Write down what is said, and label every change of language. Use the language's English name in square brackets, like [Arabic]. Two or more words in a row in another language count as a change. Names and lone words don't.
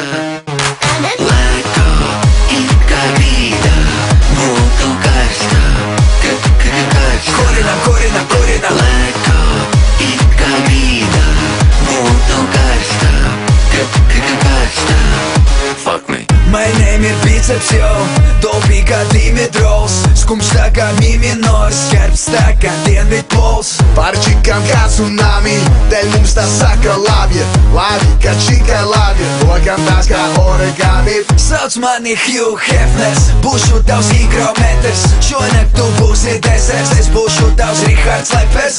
[Latvian] Lēkā, it kā grīdā, būtu karstā, karstā. Kurina. Lēkā, it kā grīdā, būtu karstā, karstā. [English] Fuck me. My name [Latvian] ir biceps, yo, dolbī kā Dimitrovs, skumjš tā kā mi minors, skarbs tā kā dienvidpols. Pārčikām kā tsunami, dēļ mums tā saka labi, labi kā čikai labi, lokam tās kā origami. Sauc mani Hugh Hefners, būšu tavs higrometrs, šonakt tu būsi desers, es būšu tavs Rihards Lepers.